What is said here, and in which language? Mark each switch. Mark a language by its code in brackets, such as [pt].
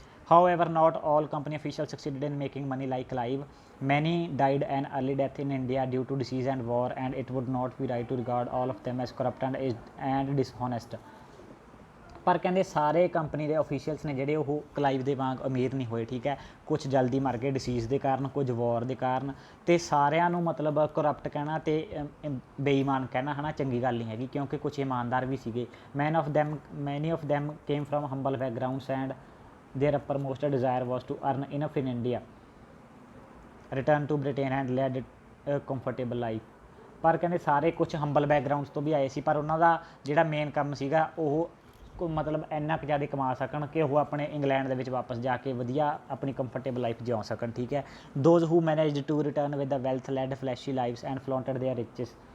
[en] However, not all company officials succeeded in making money like Clive. Many died an early death in India due to disease and war, and it would not be right to regard all of them as corrupt and dishonest. [pa] ਪਰ ਕਹਿੰਦੇ ਸਾਰੇ company ਦੇ officials ਨੇ ਜਿਹੜੇ ਉਹ Clive ਦੇ ਵਾਂਗ ਅਮੀਰ ਨਹੀਂ ਹੋਏ, ਠੀਕ ਹੈ। ਕੁਛ ਜਲਦੀ ਮਰ ਗਏ ਡਿਸੀਜ਼ ਦੇ ਕਾਰਨ, ਕੁਝ ਵੌਰ ਦੇ ਕਾਰਨ, ਅਤੇ ਸਾਰਿਆਂ ਨੂੰ ਮਤਲਬ ਕਰਪਟ ਕਹਿਣਾ ਅਤੇ ਬੇਈਮਾਨ ਕਹਿਣਾ, ਹੈ ਨਾ, ਚੰਗੀ ਗੱਲ ਨਹੀਂ ਹੈਗੀ, ਕਿਉਂਕਿ ਕੁਛ ਇਮਾਨਦਾਰ ਵੀ ਸੀਗੇ। [en] Many of them came from humble backgrounds and their uppermost desire was to earn enough in India, return to Britain and led a comfortable life। [pa] ਪਰ ਕਹਿੰਦੇ ਸਾਰੇ ਕੁਛ ਹੰਬਲ ਬੈਕਗਰਾਊਂਡਸ ਤੋਂ ਵੀ ਆਏ ਸੀ, ਪਰ ਉਹਨਾਂ ਦਾ ਜਿਹੜਾ ਮੇਨ ਕੰਮ ਸੀਗਾ ਉਹ ਮਤਲਬ ਇੰਨਾ ਕੁ ਜ਼ਿਆਦਾ ਕਮਾ ਸਕਣ ਕਿ ਉਹ ਆਪਣੇ ਇੰਗਲੈਂਡ ਦੇ ਵਿੱਚ ਵਾਪਸ ਜਾ ਕੇ ਵਧੀਆ ਆਪਣੀ ਕੰਫਰਟੇਬਲ ਲਾਈਫ ਜਿਉ ਸਕਣ, ਠੀਕ ਹੈ। [en] Those who managed to return with the wealth led flashy lives and flaunted their riches.